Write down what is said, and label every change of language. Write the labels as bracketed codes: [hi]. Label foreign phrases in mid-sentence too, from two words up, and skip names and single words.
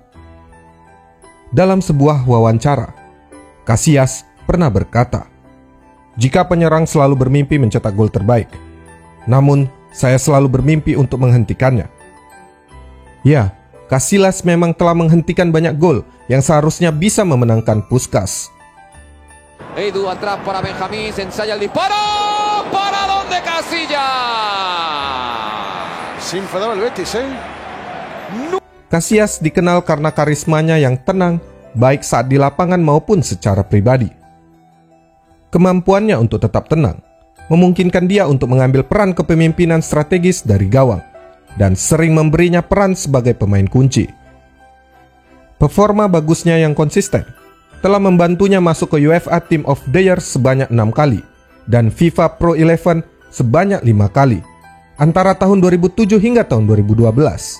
[id] Dalam sebuah wawancara, Casillas pernah berkata, "Jika penyerang selalu bermimpi mencetak gol terbaik, namun saya selalu bermimpi untuk menghentikannya." Ya, Casillas memang telah menghentikan banyak gol yang seharusnya bisa memenangkan Puskás. [es] Edu atrás para Benjamín, se ensaya el disparo, paradón de Casillas. Sin enfadar al Betis, [id] Casillas dikenal karena karismanya yang tenang, baik saat di lapangan maupun secara pribadi. Kemampuannya untuk tetap tenang memungkinkan dia untuk mengambil peran kepemimpinan strategis dari gawang dan sering memberinya peran sebagai pemain kunci. Performa bagusnya yang konsisten telah membantunya masuk ke UEFA Team of the Year sebanyak 6 kali dan FIFA Pro 11 sebanyak 5 kali antara tahun 2007 hingga tahun 2012.